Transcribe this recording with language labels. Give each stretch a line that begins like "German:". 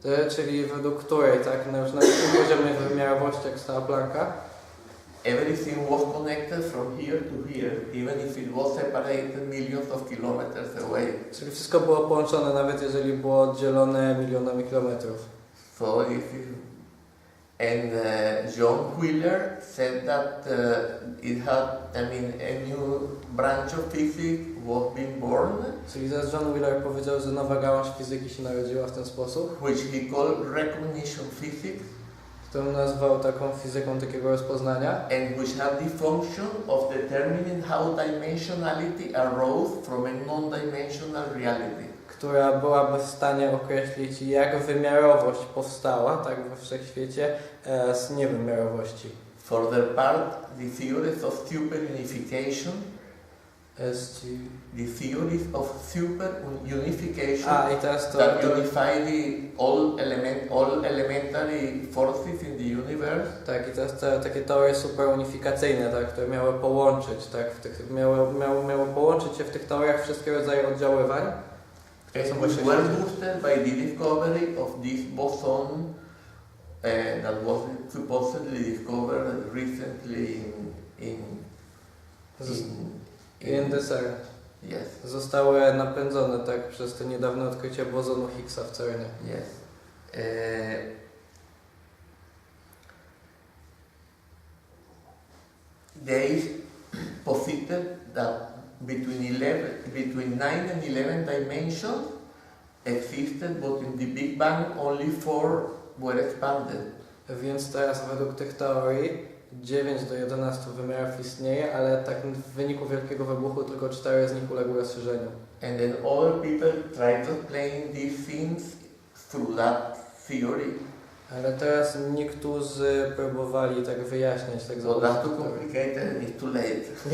Polish: czyli według której, tak, na tym poziomie wymiarowości, jak stała Plancka,
English: everything was connected from here to here, even if it was separated millions of kilometers away.
Polish: Czyli wszystko było połączone, nawet jeżeli było oddzielone milionami kilometrów.
English: So if and John Wheeler said that it had, I mean, a new branch of physics was being born.
Polish: Czyli teraz John Wheeler powiedział, że nowa gałąź fizyki się narodziła w ten sposób.
English: Which he called recognition physics.
Polish: Którą nazwał taką fizyką takiego rozpoznania.
English: And which had the function of determining how dimensionality arose from a non-dimensional reality.
Polish: Która byłaby w stanie określić, jak wymiarowość powstała, tak, we wszechświecie, z niewymiarowości.
English: For their part, the theories of superunification, the theories of superunification that unify all elementary forces in the universe.
Polish: Tak, i teraz takie teorie superunifikacyjne, tak, które miały połączyć, tak, miały połączyć się w tych teoriach wszystkie rodzaje oddziaływań.
English: Which were boosted by the discovery of this boson that was supposedly discovered recently in the CERN. Yes.
Polish: Zostały napędzone, tak, przez to niedawne odkrycie bozonu Higgsa w CERNie.
English: Yes. They posited that between 9 and 11 dimensions existed, but in the Big Bang only 4 were expanded.
Polish: Więc teraz według tych teorii 9 do 11 wymiarów istnieje, ale tak w wyniku wielkiego wybuchu tylko 4 z nich uległy rozszerzeniu.
English: And then other people tried to explain these things through that theory.
Polish: Ale teraz niektórzy próbowali tak wyjaśniać, tak
English: so that's too complicated and it's too late.